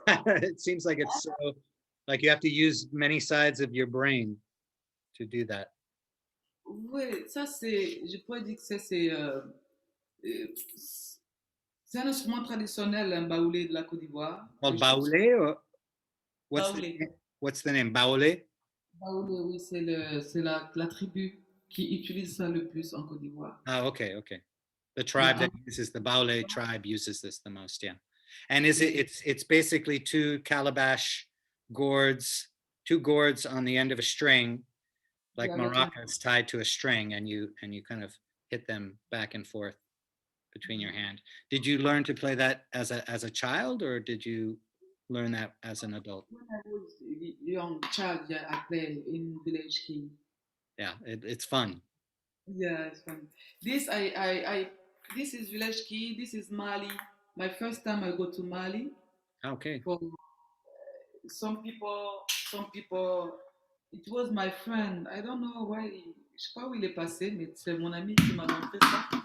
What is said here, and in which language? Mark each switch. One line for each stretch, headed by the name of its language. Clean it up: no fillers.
English: It seems like it's so, like you have to use many sides of your brain to do that.
French: Oui, ça je pourrais dire que c'est un instrument traditionnel, un baoulé de la Côte d'Ivoire.
English: Called baoulé, or Baoulé. what's the name? Baoulé?
French: Baoulé, oui, c'est la tribu qui utilise ça le plus en Côte d'Ivoire.
English: Oh, okay. The tribe that uses the Baoulé tribe uses this the most, yeah. And it's basically two gourds on the end of a string, like maracas tied to a string, and you kind of hit them back and forth between your hand. Did you learn to play that as a child, or did you learn that as an adult? When I was a young child, yeah, I played in village key. Yeah, it's fun. Yeah, it's fun. This this is village key. This is Mali. My first time I go to Mali. Okay. For some people, it was my friend. I don't know why.
French: Je sais pas où il est passé, mais c'est mon ami qui m'a montré ça.